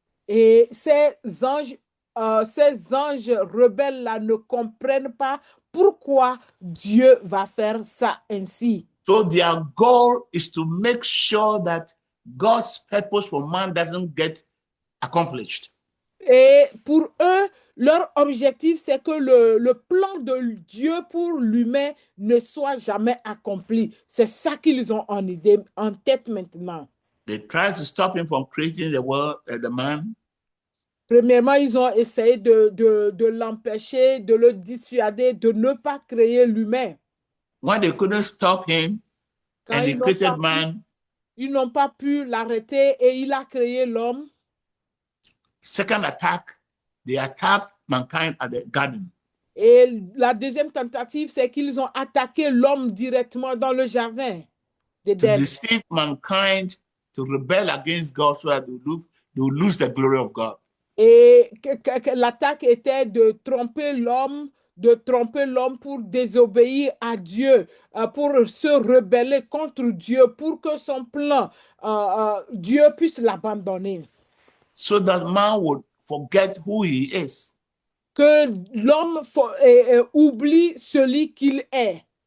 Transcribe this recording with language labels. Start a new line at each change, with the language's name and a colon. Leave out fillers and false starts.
French: Et ces anges rebelles-là ne comprennent pas pourquoi Dieu va faire ça ainsi.
English: So their goal is to make sure that God's purpose for man doesn't get accomplished.
French: Et pour eux, leur objectif, c'est que le plan de Dieu pour l'humain ne soit jamais accompli. C'est ça qu'ils ont en tête maintenant.
English: They try to stop him from creating the world, the man.
French: Premièrement, ils ont essayé de l'empêcher, de le dissuader, de ne pas créer l'humain.
English: When they couldn't stop him, and he created man,
French: ils n'ont pas pu l'arrêter et il a créé l'homme.
English: Second attack, they attacked mankind at the garden.
French: Et la deuxième tentative, c'est qu'ils ont attaqué l'homme directement dans le jardin.
English: To deceive mankind, to rebel against God so that they will lose the glory of God.
French: Et l'attaque était de tromper l'homme, de tromper l'homme pour désobéir à Dieu, pour se rebeller contre Dieu, pour que son plan, Dieu puisse l'abandonner.
English: So that man would forget who he is.
French: Que l'homme oublie celui qu'il est.